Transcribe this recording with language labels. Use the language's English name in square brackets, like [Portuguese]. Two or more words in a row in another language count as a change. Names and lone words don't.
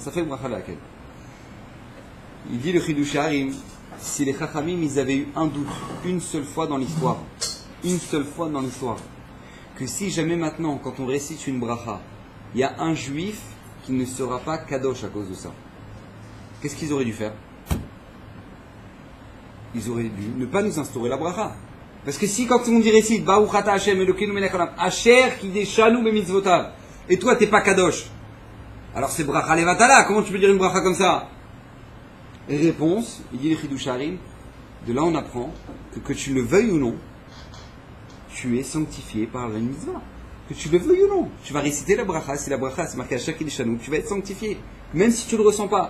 [Hebrew] ספק, ברכות, [French] laquelle? Il dit le Chidush Harim, si les Chachamim, ils avaient eu un doute, une seule fois dans l'histoire, que si jamais maintenant, quand on récite une bracha, il y a un juif qui ne sera pas kadosh à cause de ça. Qu'est-ce qu'ils auraient dû faire? Ils auraient dû ne pas nous instaurer la bracha. Parce que si quand on dit récite, [Hebrew] ברוך אתה השם אלוקינו מלך העולם, אשר קדשנו במצוותיו, [French] et toi t'es pas kadosh, alors c'est [Hebrew] ברכה לבטלה, [French] comment tu peux dire une bracha comme ça? Et réponse, il dit le Chidush Harim, de là on apprend que tu le veuilles ou non, tu es sanctifié par la mitzvah. Que tu le veuilles ou non, tu vas réciter la bracha, si la bracha c'est marqué à chaque kideshanu, tu vas être sanctifié, même si tu le ressens pas.